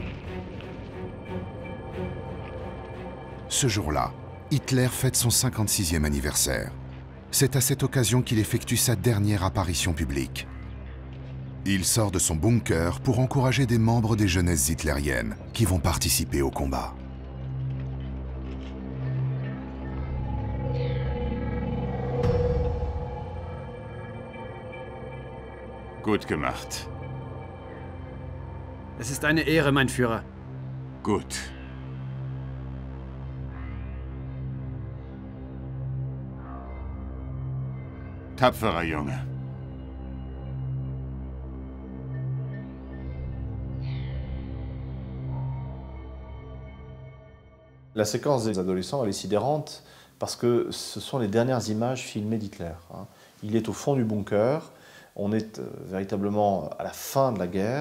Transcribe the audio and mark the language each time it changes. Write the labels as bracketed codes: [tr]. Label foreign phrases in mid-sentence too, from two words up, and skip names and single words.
[fr] Ce jour-là, Hitler fête son 56e anniversaire. C'est à cette occasion qu'il effectue sa dernière apparition publique. Il sort de son bunker pour encourager des membres des jeunesses hitlériennes qui vont participer au combat. [de] Gut gemacht. Es ist eine Ehre, mein Führer. Gut. Tapferer Junge. [fr] La séquence des adolescents, elle est sidérante parce que ce sont les dernières images filmées d'Hitler. Il est au fond du bunker, on est véritablement à la fin de la guerre.